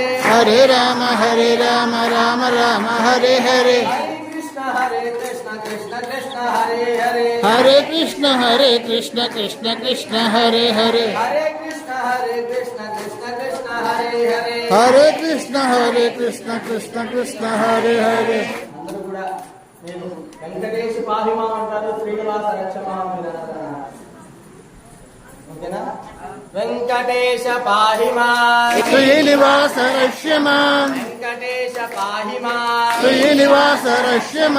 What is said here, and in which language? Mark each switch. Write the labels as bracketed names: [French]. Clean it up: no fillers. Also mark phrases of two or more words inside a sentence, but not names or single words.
[Sanskrit] हरे राम राम राम हरे हरे हरे कृष्ण कृष्ण हरे हरे हरे कृष्ण कृष्ण कृष्ण हरे हरे हरे कृष्ण कृष्ण हरे हरे हरे कृष्ण कृष्ण हरे हरे [Telugu] అందరూ కూడా నేను వెంకటేశ పాహిమా అంటారు శ్రీనివాస రక్షమా ఓకేనా వెంకటేశ పాహిమా శ్రీనివాస రక్షమా వెంకటేశ పాహిమా శ్రీనివాస రక్షమా